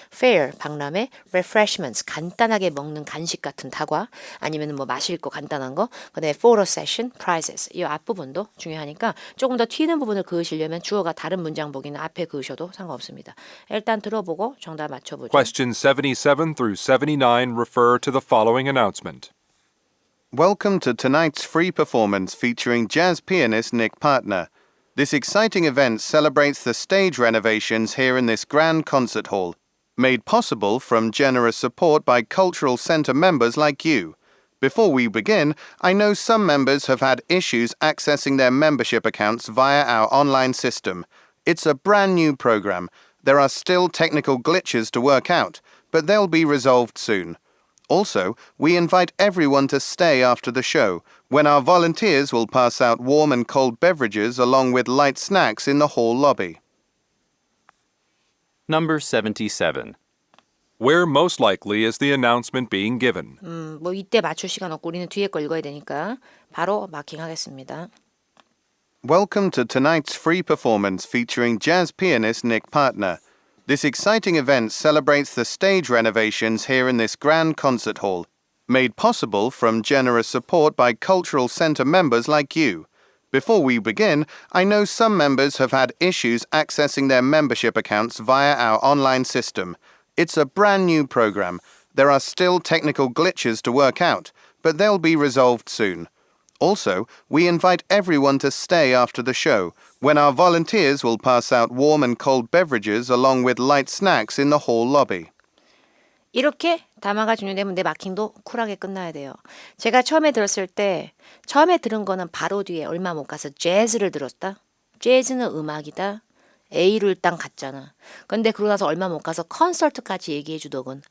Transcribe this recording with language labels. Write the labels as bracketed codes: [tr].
[ko] fare 박람회, refreshments 간단하게 먹는 간식 같은 다과 아니면 뭐 마실 거 간단한 거 그다음에 photo session, prizes 이 앞부분도 중요하니까 조금 더 튀는 부분을 그으시려면 주어가 다른 문장 보기는 앞에 그으셔도 상관없습니다. 일단 들어보고 정답 맞춰보죠. [en] Questions 77 through 79 refer to the following announcement. Welcome to tonight's free performance featuring jazz pianist Nick Partner. This exciting event celebrates the stage renovations here in this grand concert hall, made possible from generous support by Cultural Centre members like you. Before we begin, I know some members have had issues accessing their membership accounts via our online system. It's a brand new program. There are still technical glitches to work out, but they'll be resolved soon. Also, we invite everyone to stay after the show, when our volunteers will pass out warm and cold beverages along with light snacks in the hall lobby. Number 77. Where most likely is the announcement being given? [ko] 뭐 이때 맞출 시간 없고 우리는 뒤에 거 읽어야 되니까 바로 마킹하겠습니다. [en] Welcome to tonight's free performance featuring jazz pianist Nick Partner. This exciting event celebrates the stage renovations here in this grand concert hall, made possible from generous support by Cultural Center members like you. Before we begin, I know some members have had issues accessing their membership accounts via our online system. It's a brand new program. There are still technical glitches to work out, but they'll be resolved soon. Also, we invite everyone to stay after the show, when our volunteers will pass out warm and cold beverages along with light snacks in the hall lobby. [ko] 이렇게 담화가 종료되면 내 마킹도 쿨하게 끝나야 돼요. 제가 처음에 들었을 때 처음에 들은 거는 바로 뒤에 얼마 못 가서 재즈를 들었다. 재즈는 음악이다. A를 일단 갔잖아. 근데 그러고 나서 얼마 못 가서 콘서트까지 얘기해 주더군.